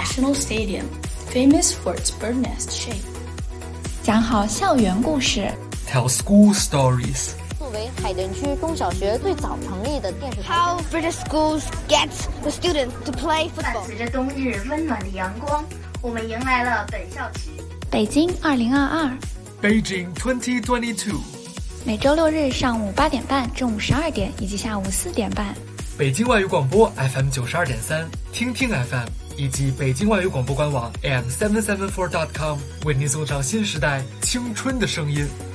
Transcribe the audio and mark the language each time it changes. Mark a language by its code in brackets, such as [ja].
[en] The National Stadium, famous for its bird nest shape. [zh] 讲好校园故事 [en] ，Tell school stories. [zh] 作为海淀区中小学最早成立的电视台 [en] ，How British schools get the students to play football. [zh] 伴随着冬日温暖的阳光，我们迎来了本校期。北京二零二二。 [en] Beijing 2022， [zh] 每周六日上午八点半、中午十二点以及下午四点半，北京外语广播 FM 92.3，听听 FM 以及北京外语广播官网 am774.com 为您送上新时代青春的声音。